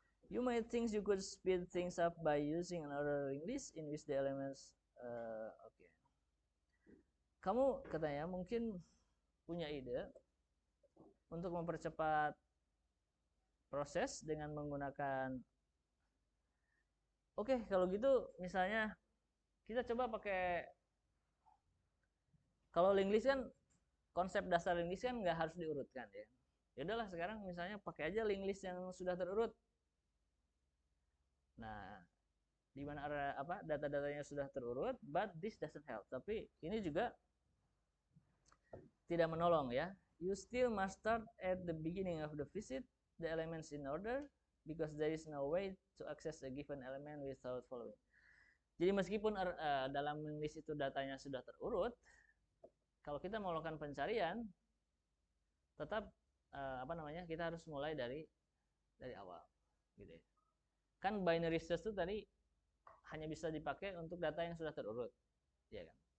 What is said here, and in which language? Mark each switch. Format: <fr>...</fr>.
<en>You might think you could speed things up by using another linked list in which the elements okay.</en> <id>Kamu katanya mungkin punya ide untuk mempercepat proses dengan menggunakan kalau gitu misalnya kita coba pakai, kalau linked list kan konsep dasar linked list kan nggak harus diurutkan ya. Ya udahlah sekarang misalnya pakai aja linked list yang sudah terurut. Nah, di mana data-datanya sudah terurut,</id> <en>but this doesn't help.</en> <id>Tapi ini juga tidak menolong ya.</id> <en>You still must start at the beginning of the visit the elements in order because there is no way to access a given element without following.</en> <id>Jadi meskipun dalam list itu datanya sudah terurut, kalau kita mau melakukan pencarian, tetap kita harus mulai dari awal, gitu ya. Kan binary search itu tadi hanya bisa dipakai untuk data yang sudah terurut, ya kan.</id>